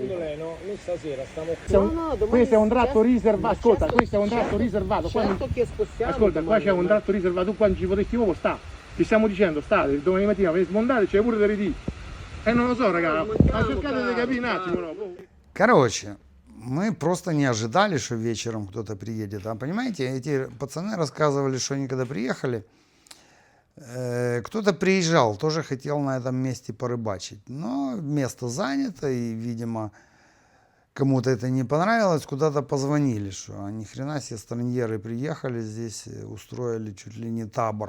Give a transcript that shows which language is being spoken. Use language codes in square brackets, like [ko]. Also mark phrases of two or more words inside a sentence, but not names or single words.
[it] No, noi stasera stiamo... Questo è un tratto riservato. Ascolta, questo è un tratto riservato. Certo che spostiamo. Ascolta, qua c'è un tratto riservato. Tu quando ci potresti proprio sta. Ti stiamo dicendo, state, domani mattina per smontare c'è pure da ridire. Non lo so, ragazzi. Ma cercate di capire un attimo, no? [ru] Короче, мы просто не ожидали, что вечером кто-то приедет. А понимаете, эти пацаны рассказывали, что они когда приехали, кто-то приезжал, тоже хотел на этом месте порыбачить. Но место занято, и, видимо, кому-то это не понравилось, куда-то позвонили, что ни хрена себе страньеры приехали здесь, устроили чуть ли не табор.